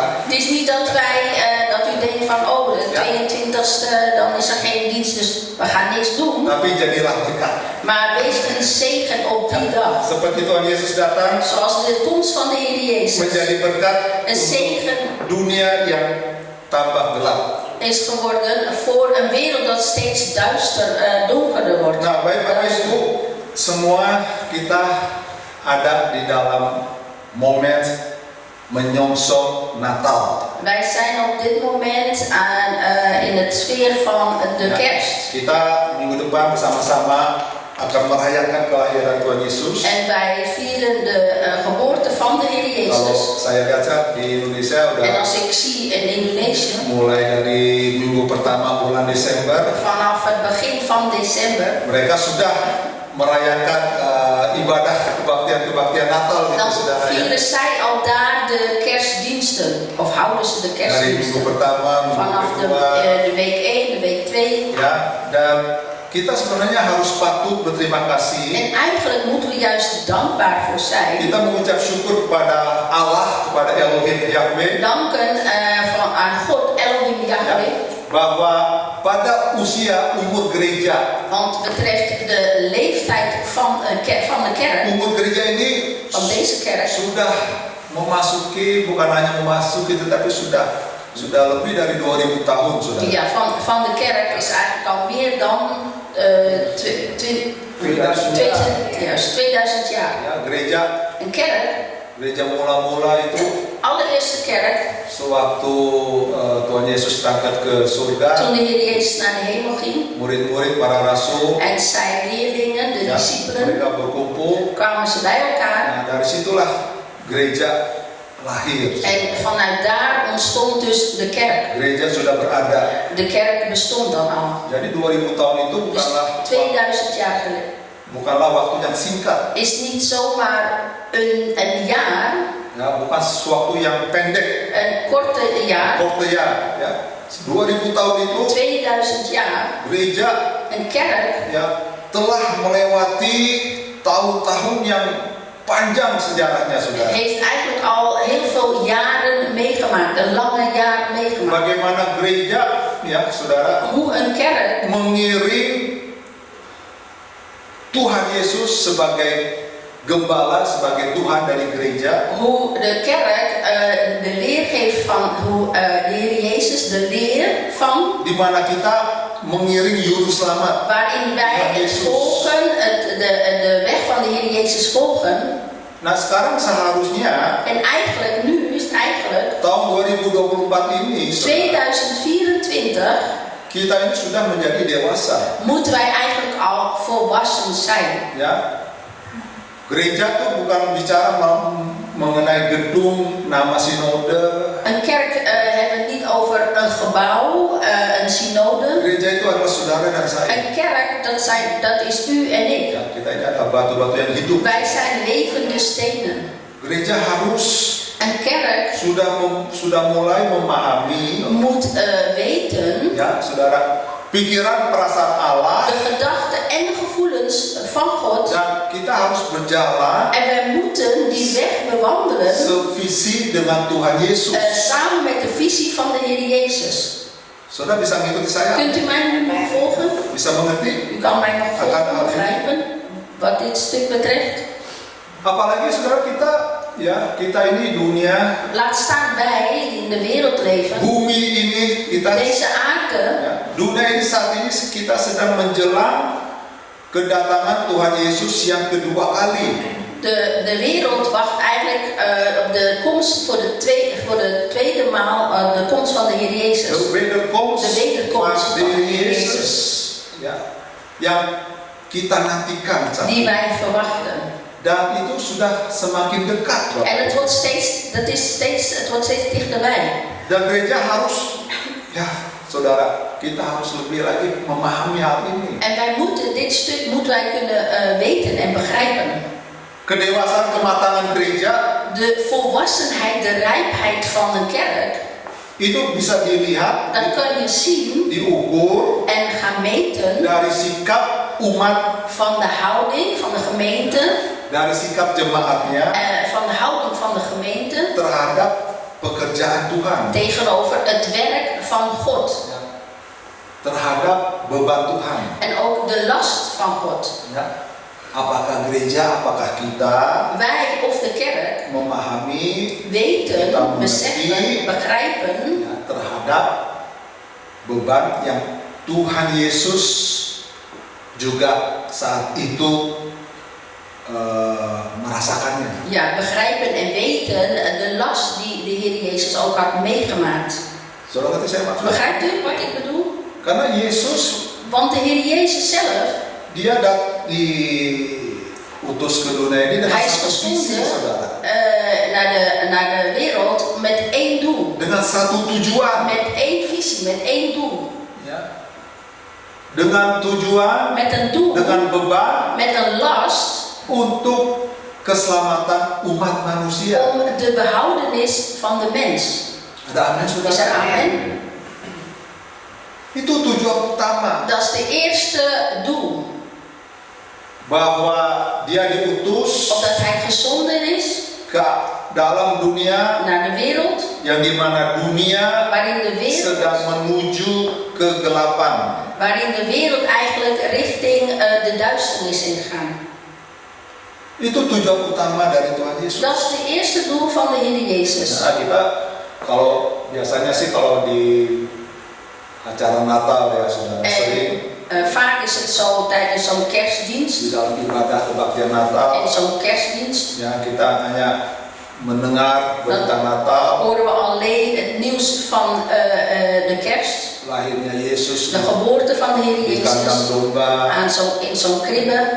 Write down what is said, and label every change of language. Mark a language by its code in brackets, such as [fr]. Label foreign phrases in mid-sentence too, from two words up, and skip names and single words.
[nl] Het is niet dat wij, dat u denkt van oh de 22e dan is er geen dienst dus we gaan niks doen. [id] Tapi jadilah berkat. [nl] Maar wees een zegen op die dag. [id] Seperti Tuhan Yesus datang [nl] Zoals de komst van de Heer Jezus [id] menjadi berkat [nl] een zegen [id] dunia yang tambah gelap. [nl] is geworden voor een wereld dat steeds donkerder wordt. [id] Nah, baik Bapak Ibu, semua kita ada di dalam momen menyongsong Natal. [nl] Wij zijn op dit moment in het sfeer van de kerst. [id] Kita minggu depan bersama-sama akan merayakan kelahiran Tuhan Yesus. [nl] En wij vieren de geboorte van de Heer [id] Kalau [nl] Jezus. [id] saya lihat di Indonesia [nl] En [id] udah [nl] als ik zie in Indonesië, [id] mulai dari minggu pertama bulan Desember, [nl] vanaf het begin van december, [id] mereka sudah merayakan ibadah kebaktian Natal gitu dan saudara ya. [nl] vieren zij al daar de kerstdiensten. Of houden ze de [id] Dari minggu [nl] kerstdiensten. [id] pertama, minggu [nl] Vanaf [id] kedua, [nl] de week 1, de week 2. [id] ya. Dan kita sebenarnya harus patut berterima kasih. [nl] En eigenlijk moeten we juist dankbaar voor zijn. [id] Kita mengucap syukur kepada Allah, kepada Elohim Yahweh, [nl] Danken aan God, Elohim Yahweh. [id] bahwa pada usia umur gereja, [nl] Want betreft de leeftijd van de kerk, [id] umur gereja ini [nl] van deze kerk, [id] sudah memasuki, bukan hanya memasuki, tetapi sudah lebih dari 2000 tahun sudah. [nl] ja, van de kerk is eigenlijk al meer dan 2000 jaar. [id] Ya, gereja [nl] Een kerk, [id] mula-mula itu [nl] allereerste kerk, [id] sewaktu Tuhan Yesus berangkat ke surga, [nl] toen de Heer Jezus naar de hemel ging [id] murid-murid para rasul, [nl] en zijn leerlingen, de [id] ya, [nl] discipelen, [id] mereka berkumpul. [nl] kwamen ze bij elkaar. [id] Nah, dari situlah gereja lahir. [nl] En vanuit daar ontstond dus de kerk. [id] Gereja sudah berada. [nl] De kerk bestond dan al. [id] Jadi 2000 tahun itu [nl] Dus 2000 jaar geleden. [id] bukanlah waktu yang singkat, [nl] Is niet zomaar een jaar, [id] ya, bukan sesuatu yang pendek, [nl] een korte jaar, [id] korte ya. 2000 tahun itu [nl] 2000 jaar, [id] gereja [nl] een kerk [id] ya telah melewati tahun-tahun yang panjang sejarahnya saudara. [nl] heeft eigenlijk al heel veel jaren meegemaakt, een lange jaar meegemaakt. [id] bagaimana gereja, ya saudara, [nl] Hoe een kerk [id] mengiring Tuhan Yesus sebagai gembala, sebagai Tuhan dari gereja. [nl] hoe de kerk de leer geeft van hoe de Heer Jezus de leer van [id] Di mana kita mengiring juru selamat. [nl] waarin wij het volgen, de weg van de Heer Jezus volgen. [id] Nah sekarang seharusnya [nl] En eigenlijk, nu is het eigenlijk [id] tahun 2024 ini, saudara, [nl] 2024, [id] kita ini sudah menjadi dewasa. [nl] moeten wij eigenlijk al volwassen zijn. [id] Ya, gereja tuh bukan bicara mengenai gedung, nama sinode. [nl] Een kerk hebben we niet over een gebouw, een synode. [id] Gereja itu adalah saudara dan saya. [nl] Een kerk, dat is u en ik. [id] Ya, kita ini adalah batu-batu yang hidup. [nl] Wij zijn levende stenen. [id] Gereja harus [nl] Een kerk [id] sudah mulai memahami, [nl] moet weten [id] ya saudara, pikiran perasaan Allah, [nl] de gedachten en de gevoelens van God. [id] dan kita harus berjalan [nl] En wij moeten die weg bewandelen [id] sevisi dengan Tuhan Yesus. [nl] samen met de visie van de Heer Jezus. [id] Saudara bisa mengikuti saya? [nl] Kunt u mij nu nog volgen? [id] Bisa mengerti? [nl] U kan mij nog volgen, begrijpen wat dit stuk betreft. [id] Apalagi saudara kita ini dunia, [nl] Laat staan wij die in de wereld leven. [id] bumi ini kita, [nl] Deze aarde, [id] ya, dunia ini saat ini kita sedang menjelang kedatangan Tuhan Yesus yang kedua kali. [nl] de wereld wacht eigenlijk op de komst voor de tweede maal, de komst van de Heer Jezus. De wederkomst De wederkomst van van de de Heer [id] Yesus, ya, yang kita nantikan saat [nl] Die [id] ini. [nl] wij verwachten. [id] Dan itu sudah semakin dekat, Bapak. [nl] En het wordt steeds dichterbij. [id] Dan gereja harus, ya saudara, kita harus lebih lagi memahami hal ini. [nl] En wij moeten dit stuk kunnen weten en begrijpen. [id] Kedewasaan kematangan gereja [nl] De volwassenheid, de rijpheid van een kerk, [id] itu bisa dilihat, [nl] dat kun je zien [id] diukur [nl] en gaan meten [id] dari sikap umat, [nl] van de houding van de gemeente, [id] dari sikap jemaatnya [nl] van de houding van de gemeente [id] terhadap pekerjaan Tuhan, [nl] tegenover het werk van God. [id] ya, terhadap beban Tuhan. [nl] En ook de last van God. [id] Ya. Apakah gereja, apakah kita [nl] Wij of de kerk [id] memahami, [nl] weten, [id] kita [nl] beseffen, [id] mengerti, [nl] begrijpen [id] ya, terhadap beban yang Tuhan Yesus juga saat itu merasakannya. [nl] Ja, begrijpen en weten de last die de Heer Jezus ook had meegemaakt. [id] Saudara ngerti saya maksud? [nl] Begrijpt u wat ik bedoel? [id] Karena Yesus, [nl] Want de Heer Jezus zelf, [id] dia diutus ke dunia ini dengan [nl] hij is [id] satu visi, [nl] gezonden [id] saudara. [nl] naar de wereld met één doel. [id] Dengan satu tujuan. [nl] Met één visie, met één doel. [id] Ya. Dengan tujuan, [nl] Met een doel, [id] dengan beban [nl] met een last [id] untuk keselamatan umat manusia. [nl] om de behoudenis van de mens. [id] Ada amin, [nl] Is er [id] saudara? [nl] amen? [id] Itu tujuan utama. [nl] Dat is de eerste doel. [id] Bahwa dia diutus [nl] Omdat hij gezonden is [id] ke dalam dunia [nl] naar de wereld, [id] yang dimana dunia [nl] waarin de wereld, [id] sedang menuju kegelapan. [nl] waarin de wereld eigenlijk richting de duisternis ingaan. [id] Itu tujuan utama dari Tuhan Yesus. [nl] Dat is de eerste doel van de Heer Jezus. [id] Nah, kita kalau biasanya sih kalau di acara Natal ya saudara sering [nl] Vaak is het zo tijdens zo'n kerstdienst, [id] di dalam ibadah kebaktian Natal, [nl] in zo'n kerstdienst, [id] ya kita hanya mendengar berita Natal, [nl] horen we alleen het nieuws van de kerst, [id] lahirnya Yesus [nl] de geboorte van de Heer [id] di kandang [nl] Jezus, [id] domba, [nl] in zo'n kribbe,